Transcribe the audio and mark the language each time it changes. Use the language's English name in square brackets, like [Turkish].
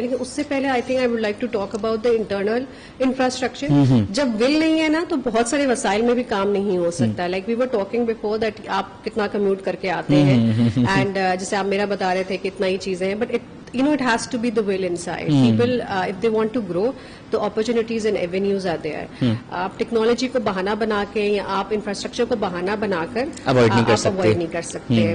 [Urdu] لیکن اس سے پہلے [English] I think I would like to talk about the internal infrastructure. [Urdu] جب ول نہیں ہے نا تو بہت سارے وسائل میں بھی کام نہیں ہو سکتا. [English] like we were talking before that [Urdu] آپ کتنا کمیوٹ کر کے آتے ہیں, اینڈ جیسے آپ میرا بتا رہے تھے کہ اتنا ہی چیزیں ہیں, [English] But it has to be the will inside. People, if they want to grow, the opportunities and avenues are there. [Urdu] آپ ٹیکنالوجی کو بہانہ بنا کے یا آپ انفراسٹرکچر کو بہانہ بنا کر avoid نہیں کر سکتے.